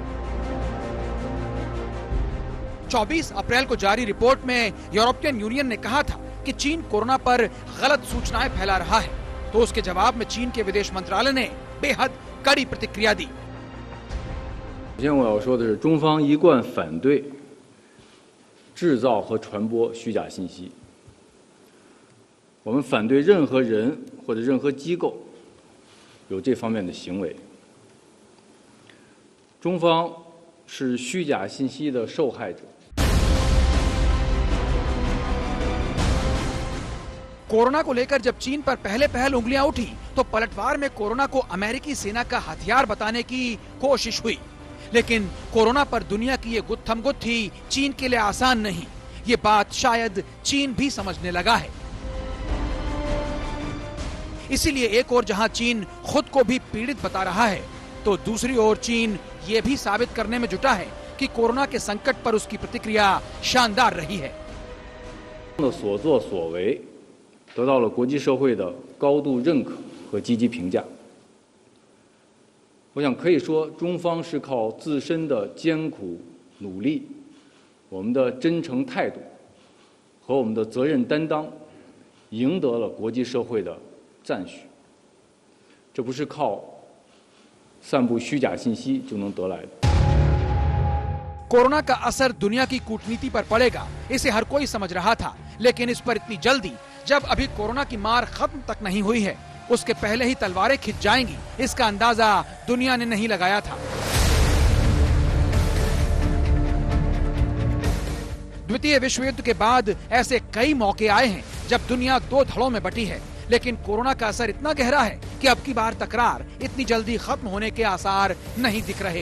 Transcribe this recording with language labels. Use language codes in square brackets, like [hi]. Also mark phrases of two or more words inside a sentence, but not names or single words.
[hi] 24 अप्रैल को जारी रिपोर्ट में यूरोपियन यूनियन ने कहा था कि चीन कोरोना पर गलत सूचनाएं फैला रहा है, तो उसके जवाब में चीन के विदेश मंत्रालय ने बेहद कड़ी प्रतिक्रिया दी। [zh] 首先我要说的是，中方一贯反对制造和传播虚假信息。我们反对任何人或者任何机构有这方面的行为。中方是虚假信息的受害者。 [hi] कोरोना को लेकर जब चीन पर पहले पहल उंगलियां उठी तो पलटवार में कोरोना को अमेरिकी सेना का हथियार बताने की कोशिश हुई, लेकिन कोरोना पर दुनिया की ये गुत्थमगुत्थी चीन के लिए आसान नहीं। ये बात शायद चीन भी समझने लगा है। इसीलिए एक ओर जहां चीन खुद को भी पीड़ित बता रहा है, तो दूसरी ओर चीन ये भी साबित करने में जुटा है कि कोरोना के संकट पर उसकी प्रतिक्रिया शानदार रही है। [zh] 所作所为得到了国际社会的高度认可和积极评价。我想可以说，中方是靠自身的艰苦努力、我们的真诚态度和我们的责任担当，赢得了国际社会的赞许。这不是靠散布虚假信息就能得来的。 [hi] कोरोना का असर दुनिया की कूटनीति पर पड़ेगा, इसे हर कोई समझ रहा था, लेकिन इस पर इतनी जल्दी, जब अभी कोरोना की मार खत्म तक नहीं हुई है, उसके पहले ही तलवारें खिंच जाएंगी, इसका अंदाजा दुनिया ने नहीं लगाया था। द्वितीय विश्व युद्ध के बाद ऐसे कई मौके आए हैं जब दुनिया दो धड़ों में बटी है, लेकिन कोरोना का असर इतना गहरा है कि अब की बार तकरार इतनी जल्दी खत्म होने के आसार नहीं दिख रहे।